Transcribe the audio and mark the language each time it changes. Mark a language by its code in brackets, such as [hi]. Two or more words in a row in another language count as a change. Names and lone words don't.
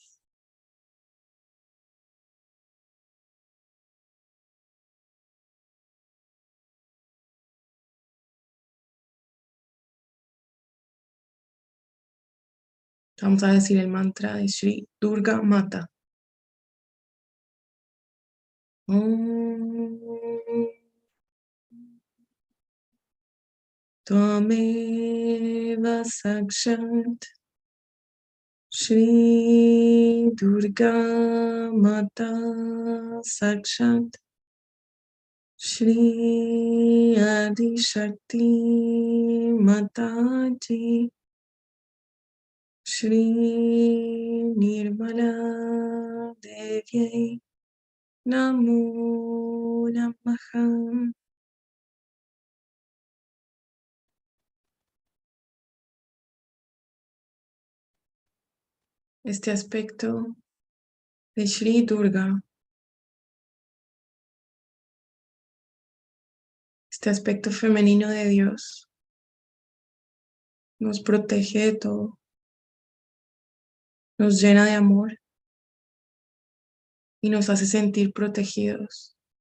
[es] Vamos a decir el mantra de Shri Durga Mata. [sa] Om Tvameva Sakshat Shri Durga Mata Sakshat Shri Adi Shakti Mataji Shri Nirmala Devi Namo Namaha. [es] Este aspecto de Shri Durga, este aspecto femenino de Dios, nos protege de todo, nos llena de amor y nos hace sentir protegidos.